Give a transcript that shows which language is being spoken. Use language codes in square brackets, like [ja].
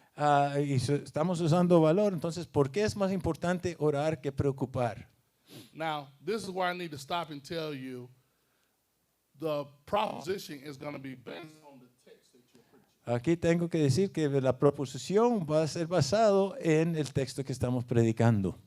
[es] Estamos usando valor, entonces, ¿por qué es más importante orar que preocupar? [en] Now, this is where I need to stop and tell you the proposition is going to be based on the text that you're preaching. [es] Aquí tengo que decir que la proposición va a ser basado en el texto que estamos predicando.